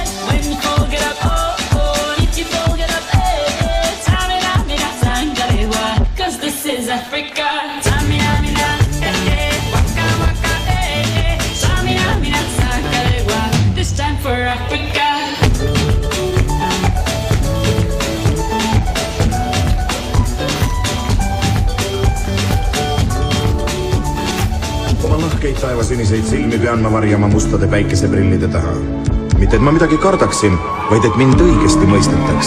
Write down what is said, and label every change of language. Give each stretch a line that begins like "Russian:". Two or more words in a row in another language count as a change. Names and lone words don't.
English: When you fold it up, oh, oh, if you fold it up, eh, tamina, mina, sangarewa, cause this is Africa. Tamina, mina, this time for Africa.
Estonian: Oma lahkeid taevasiniseid silmi pean ma varjama mustade päikeseprillide taha. Mitte et ma midagi kardaksin, vaid et mind õigesti mõistetaks.